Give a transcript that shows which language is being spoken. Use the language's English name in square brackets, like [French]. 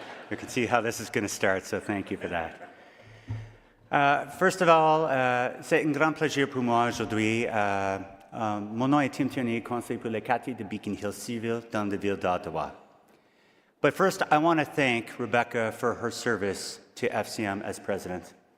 [English] You can see how this is going to start, so thank you for that. First of all, [French] c'est un grand plaisir pour moi aujourd'hui. Mon nom est Tierney, conseiller pour le quartier de Beacon Hill Civil dans la ville d'Ottawa. [English] But first, I want to thank Rebecca for her service to FCM as president.